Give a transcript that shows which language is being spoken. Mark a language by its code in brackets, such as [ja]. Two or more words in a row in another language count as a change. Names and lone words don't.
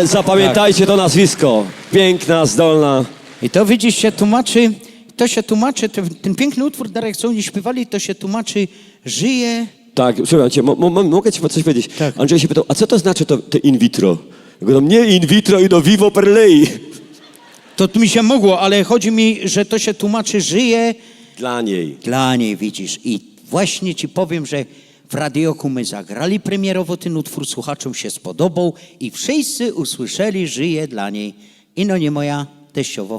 [pl] Zapamiętajcie to nazwisko. Piękna, zdolna. I to widzisz, się tłumaczy, ten piękny utwór, Darek, co oni śpiewali, to się tłumaczy, żyje. Tak, słuchaj cię, mogę ci coś powiedzieć? Tak. Andrzej się pytał, a co to znaczy to [la] in vitro? [pl] Ja mówię, no nie [la] in vitro [pl] i do [it] vivo per lei. [pl] To mi się mogło, ale chodzi mi, że to się tłumaczy, żyje Dla niej. dla niej, widzisz. I właśnie ci powiem, że w Radioku my zagrali premierowo ten utwór, słuchaczom się spodobał i wszyscy usłyszeli, żyje dla niej. I no nie moja teściowo.